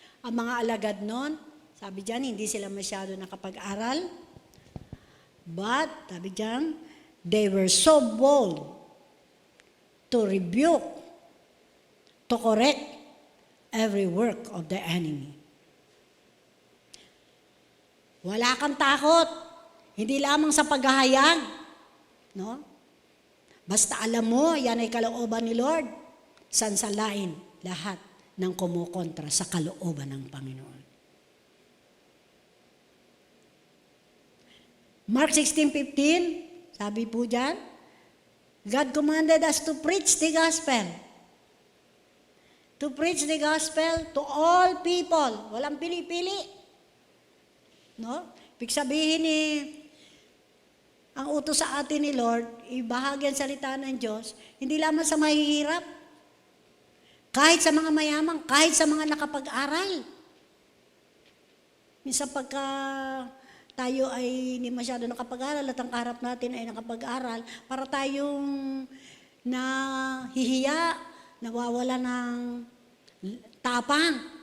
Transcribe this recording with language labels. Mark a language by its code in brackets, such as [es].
[tl] Ang mga alagad nun, sabi dyan, hindi sila masyado nakapag-aral. [en] But, [tl] sabi dyan, [en] they were so bold to rebuke, to correct every work of the enemy. [tl] Wala kang takot. Hindi lamang sa paghahayag. No? Basta alam mo, yan ay kalooban ni Lord. Sansalain lahat ng kumukontra sa kalooban ng Panginoon. [en] Mark 16:15, [tl] sabi po dyan, [en] God commanded us to preach the gospel. To preach the gospel to all people. [tl] Walang pili-pili. No? Ibig sabihin ang utos sa atin ni Lord, ibahagi ang salita ng Diyos, hindi lamang sa mahihirap, kahit sa mga mayaman, kahit sa mga nakapag-aral. Minsan pagka tayo ay hindi masyado nakapag-aral at ang kaharap natin ay nakapag-aral, para tayong nahihiya, nawawala ng tapang.